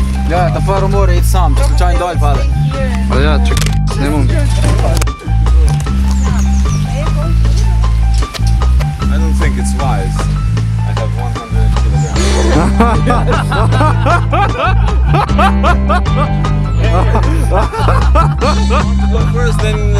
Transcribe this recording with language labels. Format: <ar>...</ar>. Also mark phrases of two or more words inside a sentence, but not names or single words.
<sl>Ja, ta faro mora iti sam, če slučajno dol pade.</sl> <hr>Pa ja, čekaj, snimam.</hr> <en>I don't think it's wise. I have 100 kilograms. Go first, then</en>